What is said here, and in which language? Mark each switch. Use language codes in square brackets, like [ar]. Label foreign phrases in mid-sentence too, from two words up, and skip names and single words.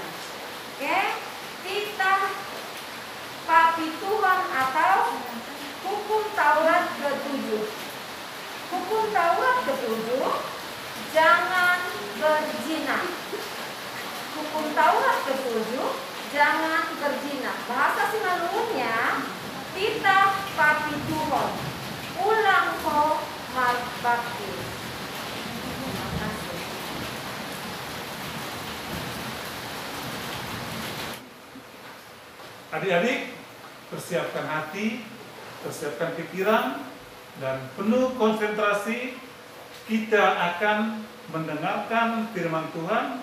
[id] Oke, titah Papi Tuhan atau hukum Taurat ke-7. Hukum Taurat ke-7, jangan berzina. Hukum Taurat ke-7, jangan berzina. Bahasa Simalungunnya titah Papi Tuhan. [bts] Ulang ko magbakti. [id] Terima kasih. Adik-adik, persiapkan hati, persiapkan pikiran, dan penuh konsentrasi. Kita akan mendengarkan firman Tuhan.